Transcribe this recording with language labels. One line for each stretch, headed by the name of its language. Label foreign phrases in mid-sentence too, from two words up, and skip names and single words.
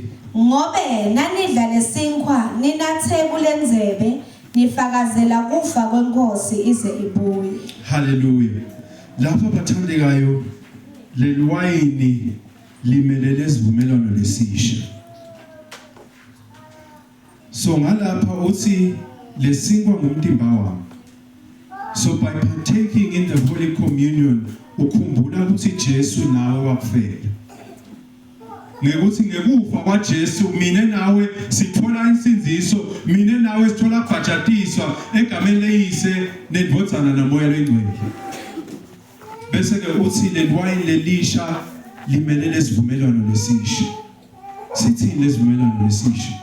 Swati: ngobe nanidla lesinkwa ninathe kulenzebe nifakazela kufa kwenkosi ize ibuye. Hallelujah. Lapha bathandekayo leliwayini limelele isivumelwano lesisha. So ngalapha uthi lesinkwa ngumtimba wami.
English: So by partaking in the Holy Communion
Swati: ukhumbula ukuthi Jesu nawe wakufela. Ngekuthi ngekufa kwaJesu mina nawe sithola insinziso mina nawe sithola kubhajatiswa egameni leyise nendvodzana namoya lengcwele bese ke uthi lewine lelisha limelele isivumelwano lesisha sithi lesivumelwano lesisha